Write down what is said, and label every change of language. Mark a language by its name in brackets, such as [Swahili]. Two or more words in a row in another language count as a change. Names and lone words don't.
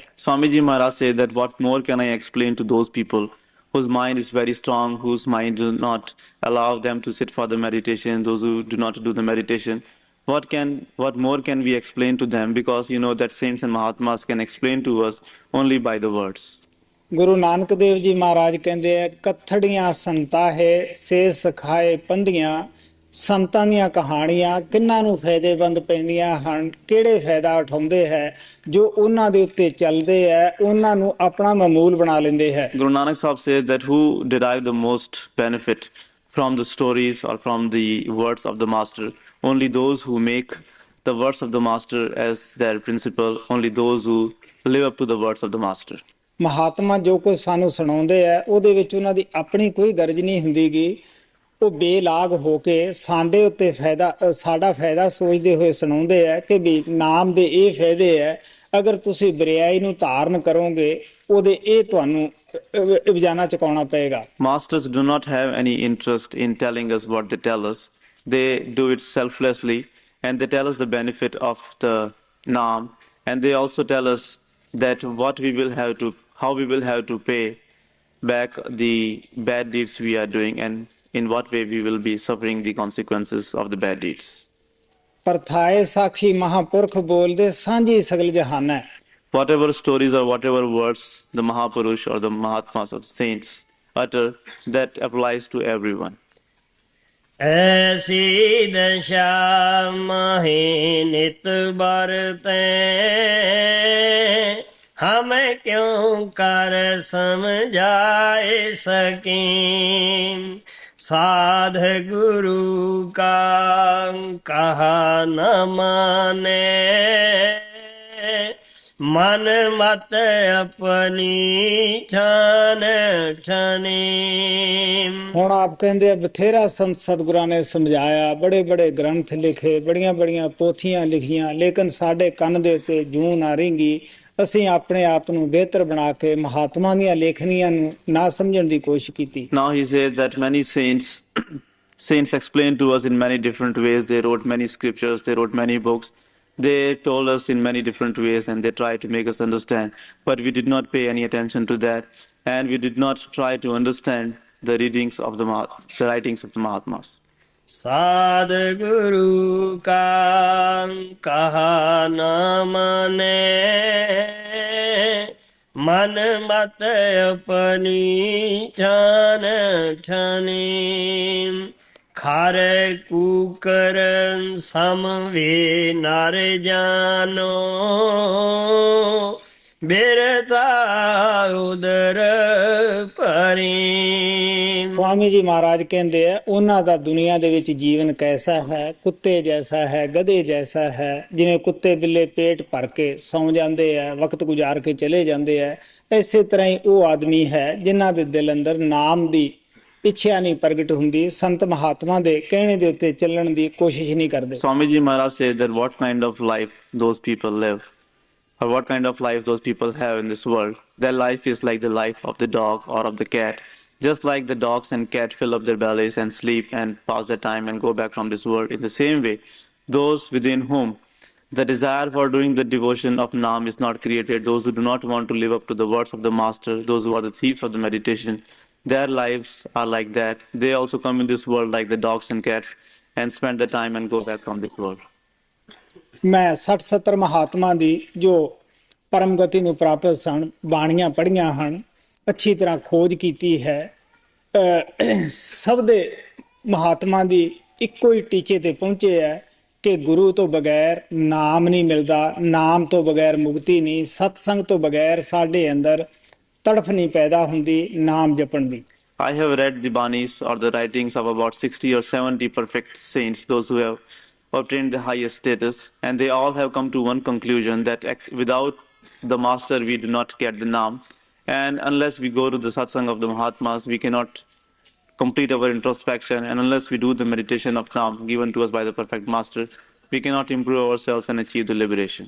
[English] Swamiji Maharaj said that what more can I explain to those people whose mind is very strong, whose mind do not allow them to sit for the meditation, those who do not do the meditation. What more can we explain to them? Because you know that saints and Mahatmas can explain to us only by the words. [Punjabi] ਗੁਰੂ ਨਾਨਕ ਦੇਵ ਜੀ ਮਹਾਰਾਜ ਕਹਿੰਦੇ ਆ ਕਥੜੀਆਂ ਸੰਤਾ ਹੈ ਸੇ ਸਿਖਾਏ ਪੰਧੀਆਂ। ਸੰਤਾਂ ਦੀਆਂ ਕਹਾਣੀਆਂ ਕਿੰਨਾਂ ਨੂੰ ਫਾਇਦੇਮੰਦ ਪੈਂਦੀਆਂ ਹਨ, ਕਿਹੜੇ ਫਾਇਦਾ ਉਠਾਉਂਦੇ ਹੈ, ਜੋ ਉਹਨਾਂ ਦੇ ਉੱਤੇ ਚੱਲਦੇ ਹੈ ਉਹਨਾਂ ਨੂੰ ਆਪਣਾ ਮਾਮੂਲ ਬਣਾ ਲੈਂਦੇ ਹੈ। [English] Guru Nanak Sahib says that who derive the most benefit from the stories or from the words of the master? Only those who make the words of the master as their principle, only those who live up to the words of the master. [Punjabi] ਮਹਾਤਮਾ ਜੋ ਕੁਝ ਸਾਨੂੰ ਸੁਣਾਉਂਦੇ ਆ ਉਹਦੇ ਵਿੱਚ ਉਹਨਾਂ ਦੀ ਆਪਣੀ ਕੋਈ ਗਰਜ ਨਹੀਂ ਹੁੰਦੀਗੀ। ਉਹ ਬੇਲਾਗ ਹੋ ਕੇ ਸਾਡੇ ਉੱਤੇ ਸਾਡਾ ਫਾਇਦਾ ਸੋਚਦੇ ਹੋਏ ਸੁਣਾਉਂਦੇ ਆ ਕਿ ਵੀ ਨਾਮ ਦੇ ਇਹ ਫਾਇਦੇ ਹੈ, ਅਗਰ ਤੁਸੀਂ ਬਰਿਆਈ ਨੂੰ ਧਾਰਨ ਕਰੋਗੇ ਉਹਦੇ ਇਹ ਤੁਹਾਨੂੰ ਰੋਜ਼ਾਨਾ ਚੁਕਾਉਣਾ ਪਏਗਾ। [English] Masters do not have any interest in telling us what they tell us. They do it selflessly and they tell us the benefit of the Naam, and they also tell us that how we will have to pay back the bad deeds we are doing and in what way we will be suffering the consequences of the bad deeds. [Punjabi] ਪਰਥਾਏ ਸਾਖੀ ਮਹਾਪੁਰਖ ਬੋਲਦੇ ਸਾਂਝੀ ਸਗਲ ਜਹਾਨ ਹੈ। [English] Whatever stories or whatever words the Mahapurush or the Mahatmas or the saints utter, that applies to everyone. [Hindi] ऐसी दशा महे नित बरते हम क्यों कर समझाए सकीं। साध गुरु का कहा न माने मन मत अपनी छान छानी। [Punjabi] ਹੁਣ ਆਪ ਕਹਿੰਦੇ ਆ ਬਥੇਰਾ ਸੰਤ ਸਤਿਗੁਰਾਂ ਨੇ ਸਮਝਾਇਆ, ਬੜੇ ਬੜੇ ਗ੍ਰੰਥ ਲਿਖੇ, ਬੜੀਆਂ ਬੜੀਆਂ ਪੋਥੀਆਂ ਲਿਖੀਆਂ, ਲੇਕਿਨ ਸਾਡੇ ਕੰਨ ਦੇ ਉੱਤੇ ਜੂੰ ਨਾ ਰਿੰਗੀ। ਅਸੀਂ ਆਪਣੇ ਆਪ ਨੂੰ ਬਿਹਤਰ ਬਣਾ ਕੇ ਮਹਾਤਮਾ ਦੀਆਂ ਲੇਖਣੀਆਂ ਨੂੰ ਨਾ ਸਮਝਣ ਦੀ ਕੋਸ਼ਿਸ਼ ਕੀਤੀ। [English] Now he says that many saints explained to us in many different ways. They wrote many scriptures, they wrote many books. They told us in many different ways and they tried to make us understand. But we did not pay any attention to that, and we did not try to understand the writings of the Mahatmas. [Hindi] साध गुरु का कहा न माने मन मत अपनी छान छानी। खार कुकर सम वे नर जानो बिरता उदर परी। [Punjabi] ਸਵਾਮੀ ਜੀ ਮਹਾਰਾਜ ਕਹਿੰਦੇ ਆ ਉਹਨਾਂ ਦਾ ਦੁਨੀਆ ਦੇ ਵਿੱਚ ਜੀਵਨ ਕੈਸਾ ਹੈ, ਕੁੱਤੇ ਜੈਸਾ ਹੈ, ਗਧੇ ਜੈਸਾ ਹੈ। ਜਿਵੇਂ ਕੁੱਤੇ ਬਿੱਲੇ ਪੇਟ ਭਰ ਕੇ ਸੌਂ ਜਾਂਦੇ ਆ, ਵਕਤ ਗੁਜ਼ਾਰ ਕੇ ਚਲੇ ਜਾਂਦੇ ਆ, ਇਸੇ ਤਰ੍ਹਾਂ ਹੀ ਉਹ ਆਦਮੀ ਹੈ ਜਿਨ੍ਹਾਂ ਦੇ ਦਿਲ ਅੰਦਰ ਨਾਮ ਦੀ ਇੱਛਾ ਨਹੀਂ ਪ੍ਰਗਟ ਹੁੰਦੀ, ਸੰਤ ਮਹਾਤਮਾ ਦੇ ਕਹਿਣੇ ਦੇ ਉੱਤੇ ਚੱਲਣ ਦੀ ਕੋਸ਼ਿਸ਼ ਨਹੀਂ ਕਰਦੇ। [English] Swamiji Maharaj says that what kind of life those people live, or what kind of life those people have in this world. Their life is like the life of the dog or of the cat. Just like the dogs and cat fill up their bellies and sleep and pass their time and go back from this world, in the same way, those within whom the desire for doing the devotion of Naam is not created, those who do not want to live up to the words of the Master, those who are the thieves of the meditation, their lives are like that. They also come in this world like the dogs and cats and spend the time and go back from this world. [Punjabi] ਮੈਂ 60-70 ਮਹਾਤਮਾ ਦੀ ਜੋ ਪਰਮ ਗਤੀ ਨੂੰ ਪ੍ਰਾਪਤ ਸਨ ਬਾਣੀਆਂ ਪੜ੍ਹੀਆਂ ਹਨ, ਅੱਛੀ ਤਰ੍ਹਾਂ ਖੋਜ ਕੀਤੀ ਹੈ। ਸਭ ਦੇ ਮਹਾਤਮਾ ਦੀ ਇੱਕੋ ਹੀ ਟੀਚੇ ਤੇ ਪਹੁੰਚੇ ਹੈ ਕਿ ਗੁਰੂ ਤੋਂ ਬਗੈਰ ਨਾਮ ਨਹੀਂ ਮਿਲਦਾ, ਨਾਮ ਤੋਂ ਬਗੈਰ ਮੁਕਤੀ ਨਹੀਂ, ਸਤਸੰਗ ਤੋਂ ਬਗੈਰ ਸਾਡੇ ਅੰਦਰ ਤੜਫ ਨਹੀਂ ਪੈਦਾ ਹੁੰਦੀ ਨਾਮ ਜਪਣ ਦੀ। [English] I have read the Banis or the writings of about 60 or 70 perfect saints, those who have obtained the highest status, and they all have come to one conclusion that without the Master we do not get the Naam, and unless we go to the Satsang of the Mahatmas we cannot complete our introspection, and unless we do the meditation of Nam given to us by the perfect master, we cannot improve ourselves and achieve the liberation.